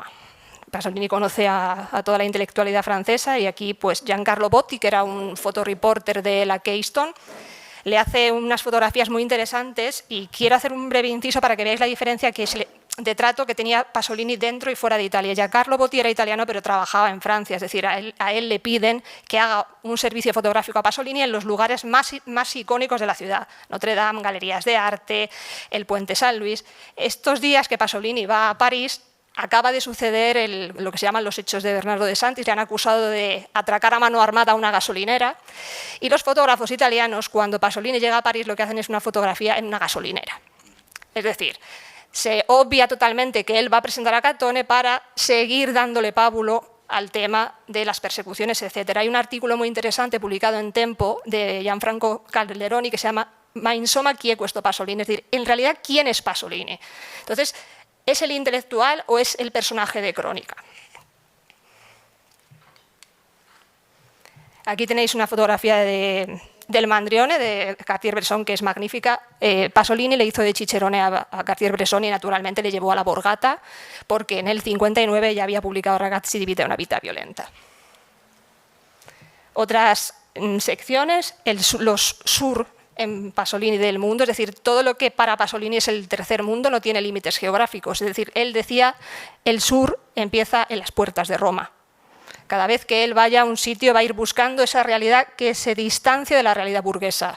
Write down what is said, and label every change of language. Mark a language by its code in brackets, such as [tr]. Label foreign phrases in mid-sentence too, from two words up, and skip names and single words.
[es] Pasolini conoce a toda la intelectualidad francesa y aquí pues Giancarlo Botti, que era un fotoreporter de la Keystone, le hace unas fotografías muy interesantes y quiero hacer un breve inciso para que veáis la diferencia de trato que tenía Pasolini dentro y fuera de Italia. Giancarlo Botti era italiano pero trabajaba en Francia, es decir, a él le piden que haga un servicio fotográfico a Pasolini en los lugares más icónicos de la ciudad. Notre Dame, galerías de arte, el Puente San Luis. Estos días que Pasolini va a París, acaba de suceder lo que se llaman los hechos de Bernardo de Santis. Le han acusado de atracar a mano armada a una gasolinera. Y los fotógrafos italianos, cuando Pasolini llega a París, lo que hacen es una fotografía en una gasolinera. Es decir, se obvia totalmente que él va a presentar a Catone para seguir dándole pábulo al tema de las persecuciones, etc. Hay un artículo muy interesante publicado en Tempo de Gianfranco Calderoni que se llama Ma insomma chi è questo Pasolini, es decir, en realidad, ¿quién es Pasolini? Entonces, ¿es el intelectual o es el personaje de Crónica? Aquí tenéis una fotografía del Mandrione, de Cartier-Bresson, que es magnífica. Pasolini le hizo de Cicerone a Cartier-Bresson y naturalmente le llevó a la Borgata, porque en el 59 ya había publicado Ragazzi di vita e una vita violenta. Otras secciones, los sur en Pasolini del mundo, es decir, todo lo que para Pasolini es el tercer mundo no tiene límites geográficos. Es decir, él decía, el sur empieza en las puertas de Roma. Cada vez que él vaya a un sitio va a ir buscando esa realidad que se distancia de la realidad burguesa.